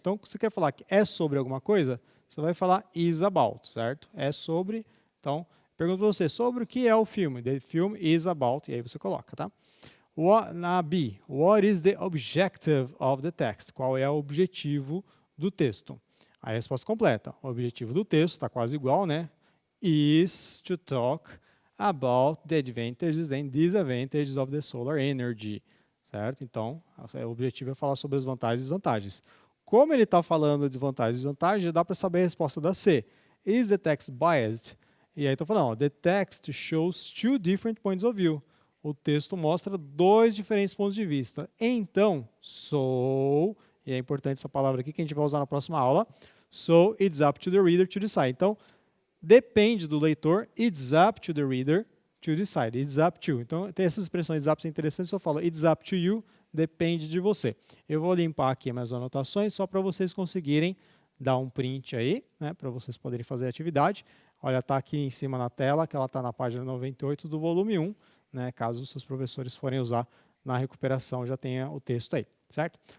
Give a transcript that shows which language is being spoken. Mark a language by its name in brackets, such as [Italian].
[Portuguese] Então, se você quer falar que é sobre alguma coisa, você vai falar is about, certo? É sobre. Então, pergunto para você, sobre o que é o filme? [English] The film is about, [Portuguese] e aí você coloca, tá? [English] Na B, what is the objective of the text? [Portuguese] Qual é o objetivo do texto? A resposta completa. O objetivo do texto está quase igual, né? [English] Is to talk about the advantages and disadvantages of the solar energy, certo? [Portuguese] Então, o objetivo é falar sobre as vantagens e desvantagens. Como ele está falando de vantagens e desvantagens, dá para saber a resposta da C. [English] Is the text biased? [Portuguese] E aí estou falando, ó, [English] the text shows two different points of view. [Portuguese] O texto mostra dois diferentes pontos de vista. Então, so, e é importante essa palavra aqui que a gente vai usar na próxima aula, [English] so it's up to the reader to decide. [Portuguese] Então, depende do leitor, [English] it's up to the reader to decide. It's up to. [Portuguese] Então, tem essas expressões, [English] it's up to, [Portuguese] é interessante, só fala [English] it's up to you, [Portuguese] depende de você. Eu vou limpar aqui minhas anotações só para vocês conseguirem dar um print aí, né, para vocês poderem fazer a atividade. Olha, está aqui em cima na tela, que ela está na página 98 do volume 1, né, caso os seus professores forem usar na recuperação, já tenha o texto aí, certo?